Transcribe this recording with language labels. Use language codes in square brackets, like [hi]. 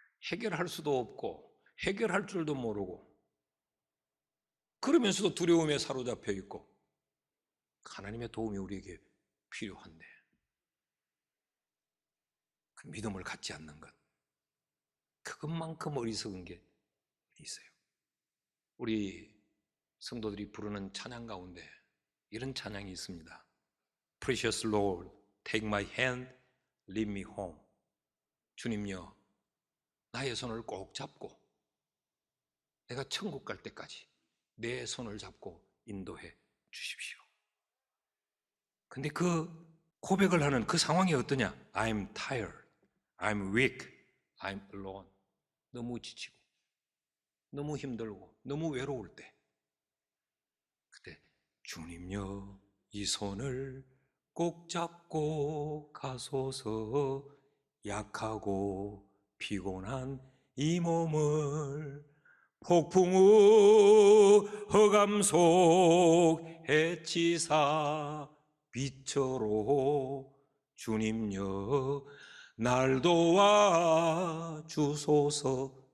[ko] 해결할 수도 없고 해결할 줄도 모르고 그러면서도 두려움에 사로잡혀 있고 하나님의 도움이 우리에게 필요한데 그 믿음을 갖지 않는 것, 그것만큼 어리석은 게 있어요. 우리 성도들이 부르는 찬양 가운데 이런 찬양이 있습니다. [en] Precious Lord, take my hand, lead me home. [ko] 주님요, 나의 손을 꼭 잡고 내가 천국 갈 때까지 내 손을 잡고 인도해 주십시오. 근데 그 고백을 하는 그 상황이 어떠냐? [en] I'm tired, I'm weak, I'm alone. [ko] 너무 지치고 너무 힘들고 너무 외로울 때 그때 주님요, 이 손을 꼭 잡고 가소서. 약하고 피곤한 이 몸을 폭풍우 흑암 속 해치사 빛으로 주님여 날 도와 주소서.